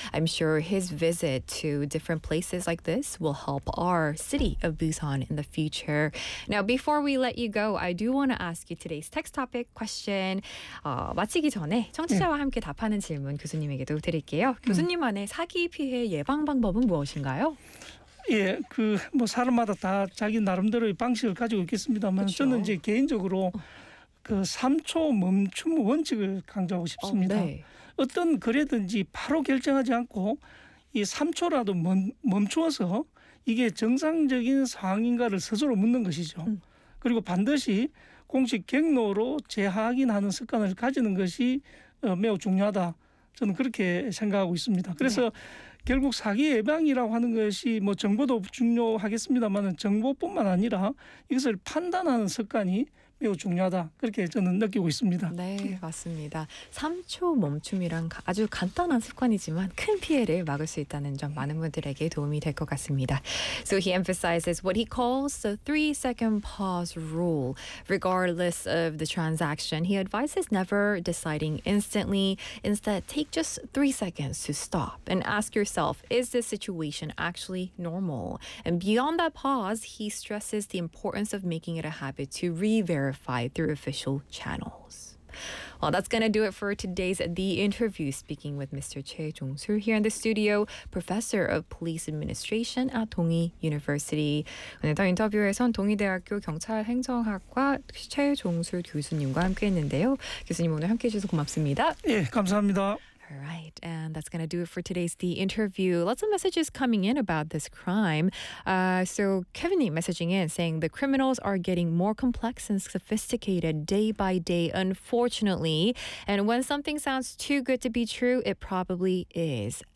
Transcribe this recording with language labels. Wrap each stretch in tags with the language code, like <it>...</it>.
<en>I'm sure his visit to different places like this will help our city of Busan in the future. Now, before we let you go, I do want to ask you today's text topic question.</en> <ko>마치기 전에 청취자와 예. 함께 답하는 질문, 교수님. 님에게도 드릴게요. 교수님만의 사기 피해 예방 방법은 무엇인가요? 예, 그 뭐 사람마다 다 자기 나름대로의 방식을 가지고 있겠습니다만 그쵸? 저는 이제 개인적으로 그 3초 멈춤 원칙을 강조하고 싶습니다. 네. 어떤 거래든지 바로 결정하지 않고 이 3초라도 멈추어서 이게 정상적인 상황인가를 스스로 묻는 것이죠. 그리고 반드시 공식 경로로 재확인하는 습관을 가지는 것이 매우 중요하다. 저는 그렇게 생각하고 있습니다. 그래서 네. 결국 사기 예방이라고 하는 것이 뭐 정보도 중요하겠습니다만 정보뿐만 아니라 이것을 판단하는 습관이 매우 중요하다. 그렇게 저는 느끼고 있습니다. 네, 맞습니다. 3초 멈춤이란 아주 간단한 습관이지만 큰 피해를 막을 수 있다는 점 많은 분들에게 도움이 될 것 같습니다.</ko> <en>So he emphasizes what he calls the 3-second pause rule. Regardless of the transaction, he advises never deciding instantly. Instead, take just 3 seconds to stop and ask yourself, is this situation actually normal? And beyond that pause, he stresses the importance of making it a habit to verify through official channels. Well, that's going to do it for today's The Interview, speaking with Mr. Choi Jong-soo here in the studio, Professor of Police Administration at Dong-I University.</en> <ko>오늘 더 인터뷰에선 동의대학교 경찰행정학과 최 종술 교수님과 함께했는데요. 교수님 오늘 함께해 주셔서 고맙습니다. 예, 감사합니다.</ko> <en>All right, and that's going to do it for today's The Interview. Lots of messages coming in about this crime. So Kevin messaging in saying the criminals are getting more complex and sophisticated day by day, unfortunately. And when something sounds too good to be true, it probably is.</en>